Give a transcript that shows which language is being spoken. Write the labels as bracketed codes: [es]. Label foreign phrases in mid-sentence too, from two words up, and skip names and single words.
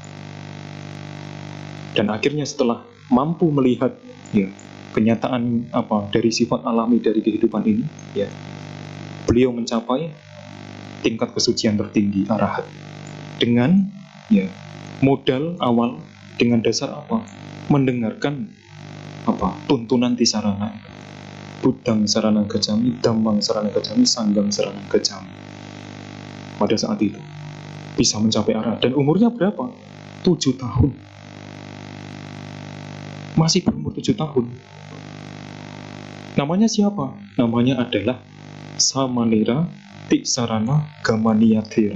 [id] Dan akhirnya setelah mampu melihat ya kenyataan dari sifat alami dari kehidupan ini ya, beliau mencapai tingkat kesucian tertinggi arahat dengan ya modal awal, dengan dasar mendengarkan tuntunan tisarana, [pi] Buddhang saranang gacchami, dhammang saranang gacchami, sanghang saranang gacchami. [id] Pada saat itu bisa mencapai arahat. Dan umurnya berapa? 7 tahun. Masih berumur 7 tahun. Namanya siapa? Namanya adalah Samanera Tiksarana Gamaniyatera.